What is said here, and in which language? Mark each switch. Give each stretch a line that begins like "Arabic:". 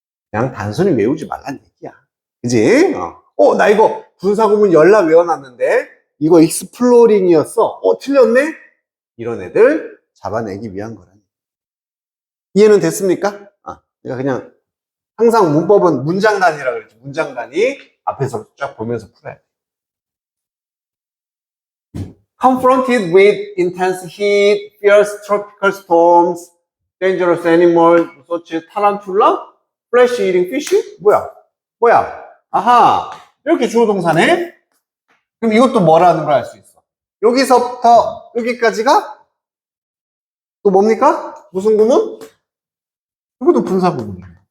Korean: 그냥 단순히 외우지 말란 얘기야. 그지? 나 이거 분사구문 열라 외워놨는데 이거 익스플로링이었어. 틀렸네? 이런 애들 잡아내기 위한 거라니. 이해는 됐습니까? 내가 그냥 항상 문법은 문장단위라 그랬지. 문장단위 앞에서 쫙 보면서 풀어야 돼.
English: Confronted with intense heat, fierce tropical storms, dangerous animals, such as tarantula, flesh-eating fish?
Korean: 뭐야? 아하, 이렇게 주어 동사네? 그럼 이것도 뭐라는 걸 알 수 있어. 여기서부터 여기까지가 또 뭡니까? 무슨 구문? 이것도 분사 구문이에요.